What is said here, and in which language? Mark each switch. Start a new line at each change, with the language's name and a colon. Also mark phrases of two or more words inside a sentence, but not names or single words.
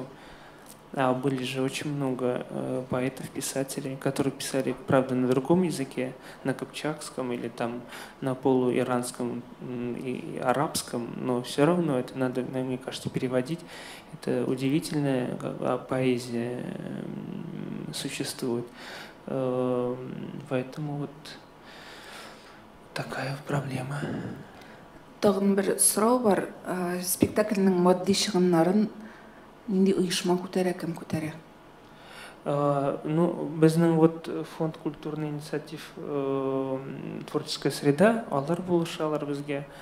Russian: А были же очень много поэтов, писателей, которые писали, правда, на другом языке, на кыпчакском или там на полуиранском и арабском, но все равно это надо, мне кажется, переводить. Это удивительная поэзия существует. Поэтому вот такая проблема.
Tatar: Тагын бер сорау бар. Спектакльнең матди чыгымнарын нинди оешма күтәрә, кем күтәрә?
Russian: Ну, безнең вот фонд культурный инициатив творческая среда,
Tatar: алар булышалар безгә.